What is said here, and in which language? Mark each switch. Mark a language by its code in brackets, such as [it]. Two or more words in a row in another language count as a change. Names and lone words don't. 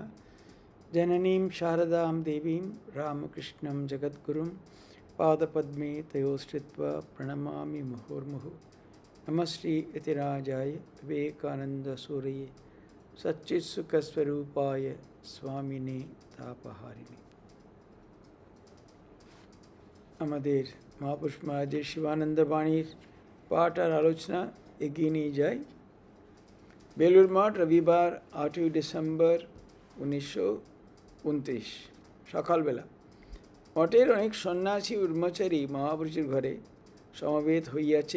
[sa] जननीं शारदां देवीं रामकृष्णं जगद्गुरुं पादपद्मे तयोश्रित्वा प्रणमामि मुहुर्मुहुः। नमस्ते यतिराजाय विवेकानन्दसूरये सच्चित्सुखस्वरूपाय स्वामिने तापहारिणे। [bn] আমাদের মহাপুরুষ মহারাজের শিবানন্দ বাণীর পাঠ আর আলোচনা এগিয়ে নিয়ে যাই। বেলুড় মঠ, রবিবার 8ই ডিসেম্বর 1929 সকালবেলা মঠের অনেক সন্ন্যাসী ব্রহ্মচারী মহাপুরুষের ঘরে সমবেত হইয়াছেন।